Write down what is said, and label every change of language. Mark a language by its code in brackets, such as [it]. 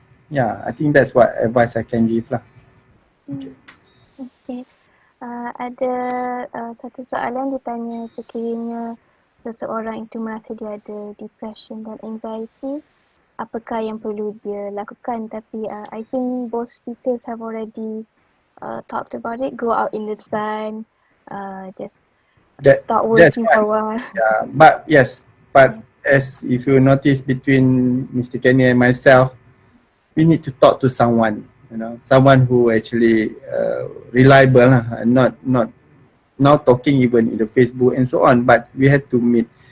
[en] Yeah, I think that's what advice I can give lah. Okay. Okay. [ms] Ada satu soalan ditanya, sekiranya seseorang itu merasa dia ada depression dan anxiety, apakah yang perlu dia lakukan? [en] Tapi I think both speakers have already talked about it. Go out in the sun, just start working for a while. Yeah, but yes, but as if you notice between Mr. Kenny and myself, we need to talk to someone, someone who actually reliable, not now talking even in the Facebook and so on, but we have to meet.